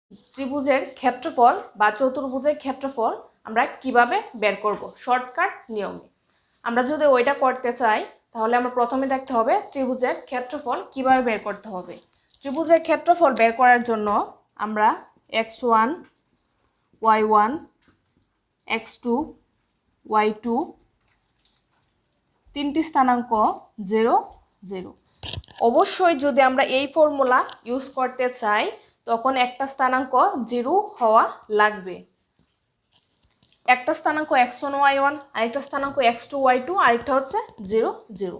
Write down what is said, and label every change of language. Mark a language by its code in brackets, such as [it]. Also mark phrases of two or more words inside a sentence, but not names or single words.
[bn] ত্রিভুজের ক্ষেত্রফল বা চতুর্ভুজের ক্ষেত্রফল আমরা কিভাবে বের করব শর্টকাট নিয়মে। আমরা যদি ওইটা করতে চাই তাহলে আমরা প্রথমে দেখতে হবে ত্রিভুজের ক্ষেত্রফল কিভাবে বের করতে হবে। ত্রিভুজের ক্ষেত্রফল বের করার জন্য আমরা x1 y1 x2 y2 তিনটি স্থানাঙ্ক 0 0। অবশ্যই যদি আমরা এই ফর্মুলা ইউজ করতে চাই তখন একটা স্থানাঙ্ক 0 হওয়া লাগবে। একটা স্থানাঙ্ক x1 y1 আরেকটা স্থানাঙ্ক x2 y2 আরেকটা হচ্ছে 0 0।